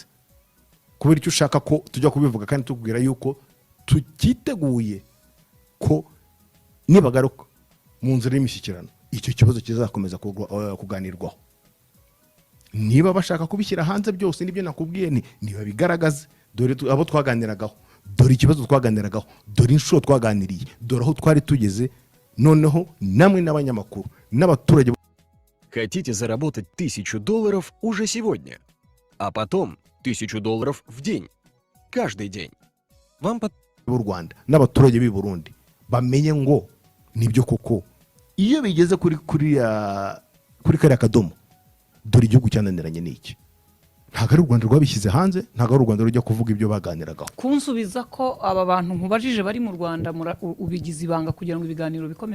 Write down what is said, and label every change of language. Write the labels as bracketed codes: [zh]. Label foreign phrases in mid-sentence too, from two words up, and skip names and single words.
[rw] kubera icyo ushaka ko tujya kubivuga kandi tukubwira yuko tukiteguye ko nibagaruka mu nzira y'imishyikirano icyo kibazo kizakomeza kuganirwaho niba bashaka kubishyira hanze byose nibyo nakubwiye niba bigaragaze dore abo twaganiragaho dore ikibazo twaganiragaho dore inshuro twaganiriye dore aho twari tugeze noneho namwe n'abanyamakuru n'abaturage. [ru] Хотите заработать $1000 уже сегодня, а потом $1000 в день, каждый день. Вам [rw] у Rwanda n'abaturage b'i Burundi bamenye ngo nibyo koko iyo bigeze kuri kariya kadomo dore igihugu cyananiranye n'iki ntabwo ari u Rwanda rwabishyize hanze ntabwo ari u Rwanda rujya kuvuga ibyo baganiragaho kunsubiza ko aba bantu nkubajije bari mu Rwanda ubigize ibanga kugira ngo ibiganiro bikomeze